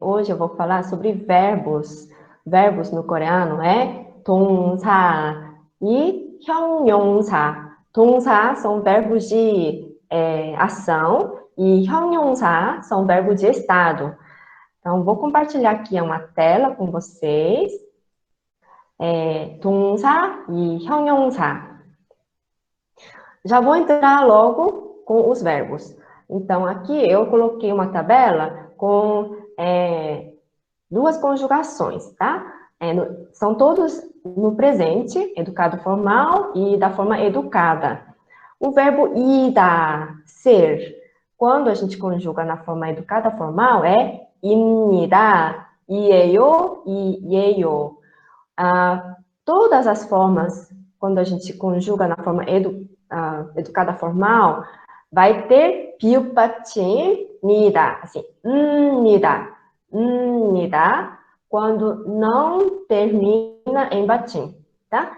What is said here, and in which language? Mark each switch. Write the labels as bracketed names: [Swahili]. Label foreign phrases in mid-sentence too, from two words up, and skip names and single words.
[Portuguese] Hoje eu vou falar sobre verbos. Verbos no coreano é 동사 e 형용사. 동사 são verbos de ação e 형용사 são verbos de estado. Então, vou compartilhar aqui uma tela com vocês. [Korean] 동사 e 형용사. [Portuguese] Já vou entrar logo com os verbos. Então, aqui eu coloquei uma tabela com duas conjugações, tá? São todos no presente, educado formal e da forma educada. O verbo ida, ser, quando a gente conjuga na forma educada formal, é [Korean] 입니다, 이에요, 이에요. [Portuguese] Todas as formas, quando a gente conjuga na forma educada formal, vai ter 비읍받침니다, assim, 니다, quando não termina em batim, tá?